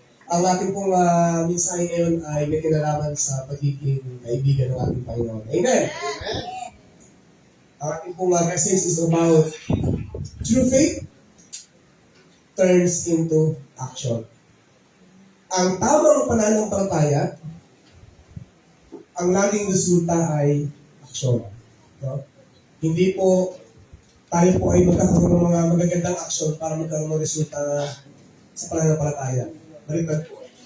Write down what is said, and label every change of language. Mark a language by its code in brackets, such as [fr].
[tl] Ang ating pong mensahe ngayon ay may kinalaman sa pagiging kaibigan ng ating Panginoon. Amen! Ang ating pong [en] message is about true faith turns into action. [tl] Ang tamang pananampalataya, ang laging resulta ay action. No? Hindi po tayo po ay magkakaroon ng mga magagandang action para magkaroon ng resulta sa pananampalataya. Baliktad po.